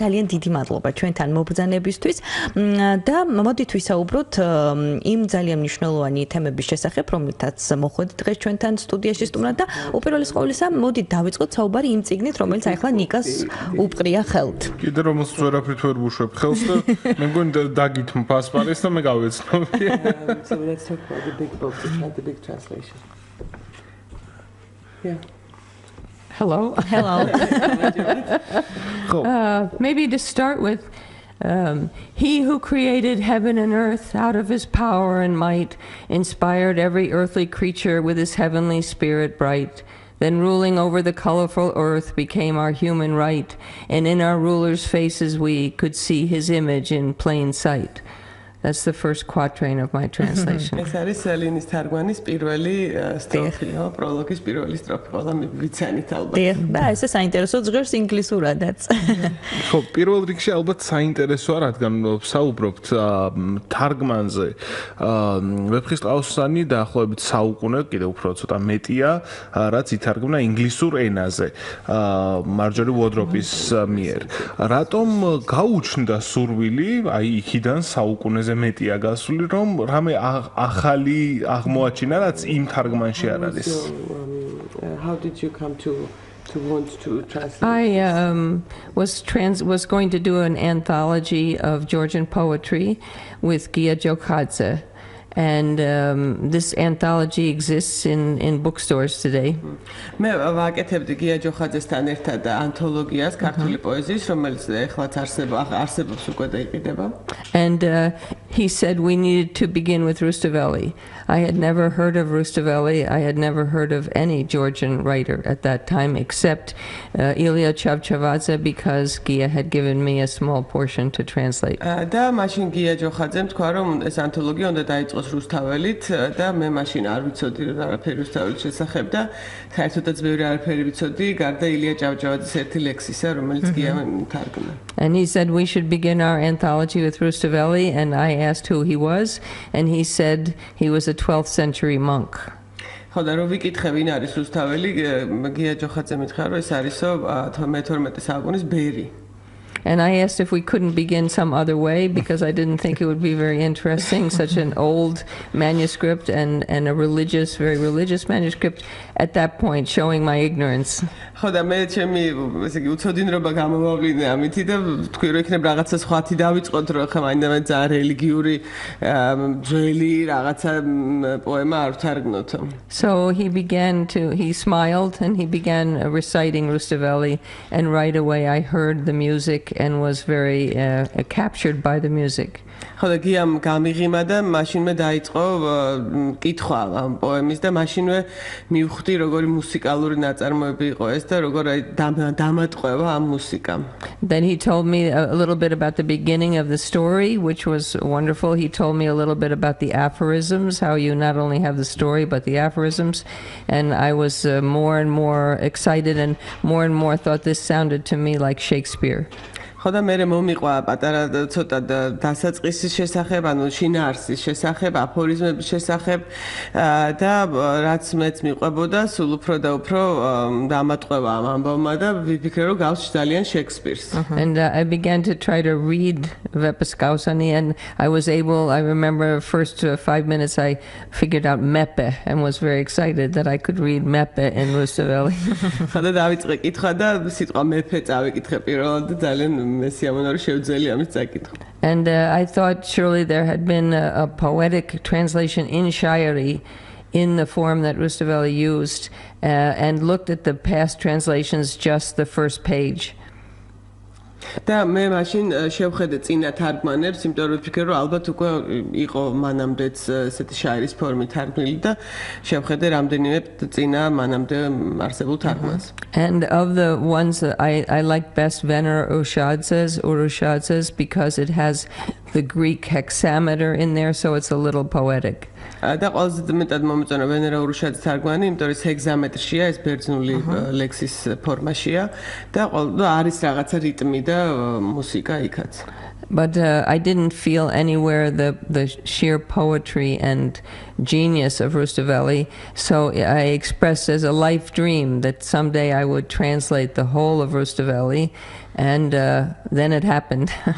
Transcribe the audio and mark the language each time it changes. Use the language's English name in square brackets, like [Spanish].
[Georgian] ძალიან დიდი მადლობა ჩვენთან მობრძანებისთვის და მოდით ვისაუბროთ იმ ძალიან მნიშვნელოვანი თემების შესახებ, რომელთაც მოხვედით დღეს ჩვენთან სტუდიაში სტუმრად და უპირველეს ყოვლისა მოდით დავიწყოთ საუბარი იმ წიგნით, რომელიც ახლა ნიკას უპყრია ხელთ. კიდე რომელსაც ვერაფრით ვერ ვუშვებ ხელს და მე მგონი დაგითმ პასპარეს და მე გავეცნობი. [English] So let's talk about the big book, not the big translation. Yeah. Hello. Hello. Maybe to start with, he who created heaven and earth out of his power and might, inspired every earthly creature with his heavenly spirit bright. Then ruling over the colorful earth became our human right, and in our rulers' faces we could see his image in plain sight. That's the first quatrain of my translation. [Georgian] ეს არის ელინის თარგმანის პირველი სტროფი, პროლოგის პირველი სტროფი, ყველა ვიცანით ალბათ. და ესე საინტერესო ჟღერს ინგლისურადაც. ხო, პირველ რიგში ალბათ საინტერესოა, რადგან საუბრობთ თარგმანზე. ვეფხისტყაოსანი დაახლოებით საუკუნე, კიდევ უფრო ცოტა მეტია, რაც ითარგმნა ინგლისურ ენაზე. მარჯორი უორდროპის მიერ. რატომ გაუჩნდა სურვილი, აი იქიდან საუკუნეზე მეტია გასული, რომ რამე ახალი აღმოაჩინა, რაც იმ თარგმანში არ არის. [English] How did you come to want to translate? I was going to do an anthology of Georgian poetry with Godduadze. And this anthology exists in bookstores today. [Georgian] მე ვაკეთებდი გოდუაძესთან ერთად ანთოლოგიას ქართული პოეზიის, რომელიც ეხლაც არსებობს უკვე და იყიდება. [English] And he said we needed to begin with Rustaveli. I had never heard of Rustaveli. I had never heard of any Georgian writer at that time except Ilya Chavchavadze, because Gia had given me a small portion to translate. [Georgian] და მაშინ გოდუაძემ თქვა, რომ ეს ანთოლოგია უნდა დაიწყოს რუსთაველით და მე მაშინ არ ვიცოდი არაფერი რუსთაველის შესახებ და საერთოდაც ბევრი არაფერი ვიცოდი, გარდა ილია ჭავჭავაძის ერთი ლექსისა, რომელიც გიამ თარგმნა. [English] And he said we should begin our anthology with Rustaveli, and I asked who he was, and he said he was a 12th century monk. [Georgian] ხო და რო ვიკითხე ვინ არის რუსთაველი, გოდუაძე მითხრა, რომ ეს არისო მე-12 საუკუნის ბერი. [English] And I asked if we couldn't begin some other way, because I didn't think it would be very interesting, such an old manuscript and a very religious manuscript at that point, showing my ignorance. [Georgian] ხო და მე ჩემი ესე იგი უცოდინრობა გამომავლინე ამითი და თქვი რომ იქნებ რაღაცა სხვათი დავიწყოთ, რომ ხა მაინდა ძალიან რელიგიური ძველი რაღაცა პოემა არ ვთარგმნოთო. [English] So he smiled and he began reciting Rustaveli, and right away I heard the music and was very captured by the music. [Georgian] ხო და გიამ გამიღიმა და მაშინვე დაიწყო კითხვა ამ პოემის და მაშინვე მივხვდი როგორი მუსიკალური ნაწარმოები იყო ეს და როგორ დამატყვევა ამ მუსიკამ. [English] Then he told me a little bit about the beginning of the story, which was wonderful. He told me a little bit about the aphorisms, how you not only have the story but the aphorisms, and I was more and more excited and more thought this sounded to me like Shakespeare. [Georgian] ხო და მე მომიყვა პატარა ცოტა დასაწყისის შესახებ, ანუ შინაარსის შესახებ, აფორიზმების შესახებ და რაც მეც მიყვებოდა, სულ უფრო და უფრო დამატყვევა ამ ამბავმა და ვიფიქრე რომ გავს ძალიან Shakespeare's. [English] And I began to try to read Vepxistqaosni, and I remember first 5 minutes I figured out mepe and was very excited that I could read mepe in Rustaveli. [Georgian] ხო და დავიწყე კითხვა და სიტყვა მეფე წავიკითხე პირველად და ძალიან [English] And I thought surely there had been a poetic translation in Shayari in the form that Rustaveli used, and looked at the past translations, just the first page. [Georgian] და მე მაშინ შევხედე წინა თარგმანებს, იმიტომ რომ ვფიქრე რომ ალბათ უკვე იყო მანამდეც ესეთი შაირის ფორმით თარგმნილი და შევხედე რამდენიმე წინა მანამდე არსებულ თარგმანს. [English] And of the ones that I like best Vener Urushadze's because it has the Greek hexameter in there, so it's a little poetic. [Georgian] და ყველაზე მეტად მომეწონა ვენერა ურუშაძის თარგმანი, იმიტომ რომ ეს ჰეგზამეტრშია, ეს ბერძნული ლექსის ფორმაშია და არის რაღაცა რიტმი და მუსიკა იქაც. [English] But I didn't feel anywhere the sheer poetry and genius of Rustaveli, so I expressed as a life dream that someday I would translate the whole of Rustaveli, and then it happened.